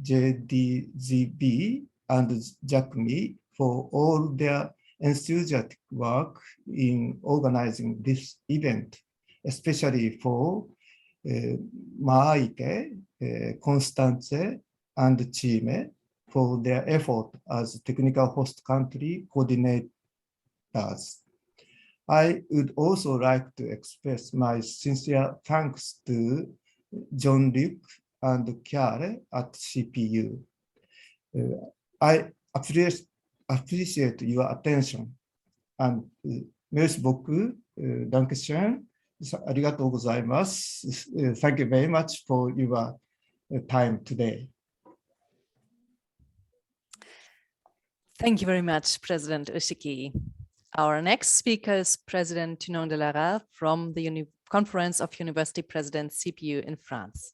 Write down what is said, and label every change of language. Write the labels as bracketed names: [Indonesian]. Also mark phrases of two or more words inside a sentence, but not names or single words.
[English] JDGB, and JACUIE for all their enthusiastic work in organizing this event, especially for Maike, Constance, and Chime for their effort as technical host country coordinators. I would also like to express my sincere thanks to Jean-Luc and Chiara at CPU. I appreciate your attention and [French] merci beaucoup, [German] dankeschön, [Japanese] ありがとうございます. [English] Thank you very much for your time today. Thank you very much, President Ushiki. Our next speaker is President Tunon de Lara from the Conference of University Presidents CPU in France.